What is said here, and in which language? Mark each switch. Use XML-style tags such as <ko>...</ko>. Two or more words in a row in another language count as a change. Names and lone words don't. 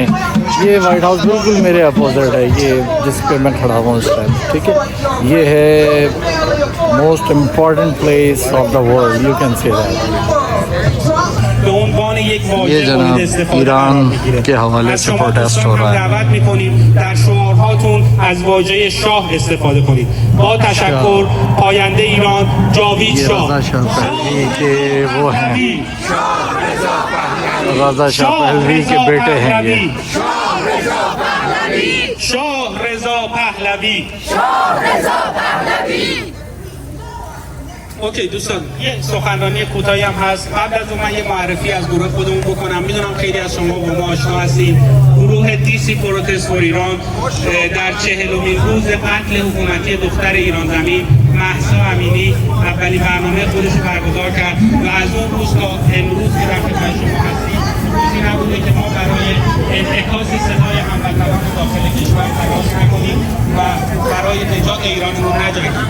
<hi>ये वाइट हाउस बिल्कुल मेरे अपोजिट है, ये जिस पे मैं खड़ा हुआ हूँ इस टाइम, ठीक है।</hi> <en>ये है most important place of the world, you can say that.</en> <hi>ये जनाब ईरान के हवाले से प्रोटेस्ट हो रहा है।</hi> <fa>در شعارهاتون از واژه شاه استفاده کنید. با تشکر پاینده ایران جاوید شاه.</fa> <hi>ये वो हैं रज़ा शाह पहलवी के बेटे हैं ये।</hi> <fa>شاه رضا پهلوی. اوکی دوستان، یه سخنرانی کوتاهی هم هست. قبل از اون من یه معرفی از گروه خودمون بکنم. میدونم خیلی از شما با ما آشنا هستین. گروه دیسی پروتست فور ایران در 40مین روز قتل حکومتی دختر ایران زمین مهسا امینی اولین برنامه خودش رو برگزار کرد و از اون روز تا امروز که در خدمت شما هستیم روزی نبوده که ما برای انعکاس صدای هموطنان داخل کشور تلاش نکنیم و برای نجات ایرانمون نجنگیم.</fa>